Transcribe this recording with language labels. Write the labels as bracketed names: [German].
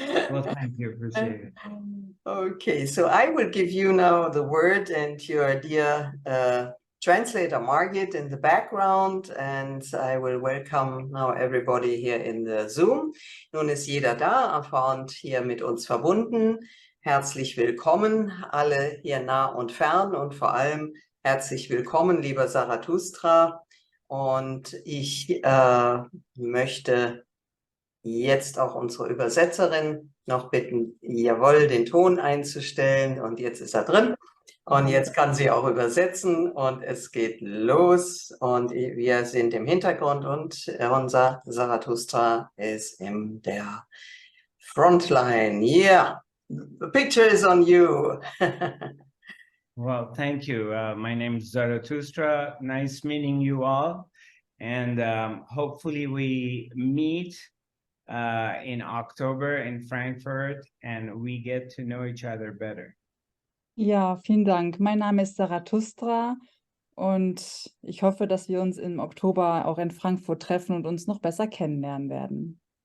[English] Well, thank you. Appreciate it. Okay, so I will give you now the word, and your dear translator Margit in the background, and I will welcome now everybody here in the Zoom. [German] Nun ist jeder da und hier mit uns verbunden. Herzlich willkommen, alle hier nah und fern, und vor allem herzlich willkommen, lieber Zarathustra. Und ich möchte jetzt auch unsere Übersetzerin noch bitten, jawohl, den Ton einzustellen, und jetzt ist er drin. Und jetzt kann sie auch übersetzen, und es geht los, und wir sind im Hintergrund, und unser Zarathustra ist in der Frontline. [English] Yeah, the picture is on you. Well, thank you. My name is Zarathustra. Nice meeting you all. And hopefully we meet in October in Frankfurt and we get to know each other better. [German] Ja, vielen Dank. Mein Name ist Zarathustra, und ich hoffe, dass wir uns im Oktober auch in Frankfurt treffen und uns noch besser kennenlernen werden.